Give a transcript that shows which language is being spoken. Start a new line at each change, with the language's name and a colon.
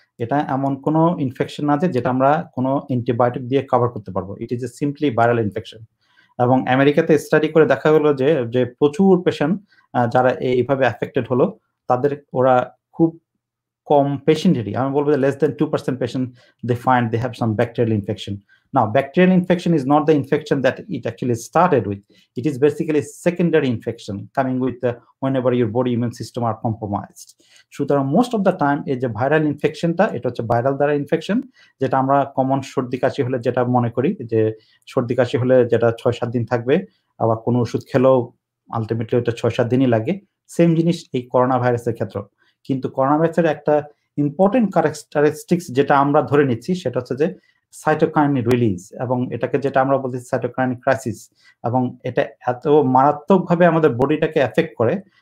Bangla: এটা এমন কোনো ইনফেকশন না যেটা আমরা কোনো অ্যান্টিবায়োটিক দিয়ে কভার করতে পারবো।
English: It is a simply viral infection.
Bangla: এবং আমেরিকাতে স্টাডি করে দেখা গেলো যে প্রচুর পেশেন্ট যারা এইভাবে অ্যাফেক্টেড হলো তাদের ওরা খুব কম পেশেন্টেরই, আমি বলবো যে
English: less than 2% patient they find they have some bacterial infection. Now bacterial infection is not the infection that it actually started with. It is basically secondary infection coming with whenever your body immune system are compromised.
Bangla: সুতরাং
English: most of the time
Bangla: এই যে viral ইনফেকশনটা এটা হচ্ছে viral দ্বারা infection, যেটা আমরা common সর্দি কাশি হলে যেটা মনে করি যে সর্দি কাশি হলে যেটা 6-7 দিন থাকবে, আবার কোনো ওষুধ খেলেও আলটিমেটলি ওটা 6-7 দিনই লাগে। সেম জিনিস এই করোনা ভাইরাসের ক্ষেত্রে। কিন্তু করোনা ভাইরাসের একটা ইম্পর্টেন্ট ক্যারেক্টারিস্টিক্স যেটা আমরা ধরে নিচ্ছি সেটা হচ্ছে যে সাইটোকাইন রিলিজ, এবং এটাকে যেটা আমরা বলছি সাইটোকাইন ক্রাইসিস, এবং এটা এত মারাত্মকভাবে আমাদের বডিটাকে এফেক্ট করে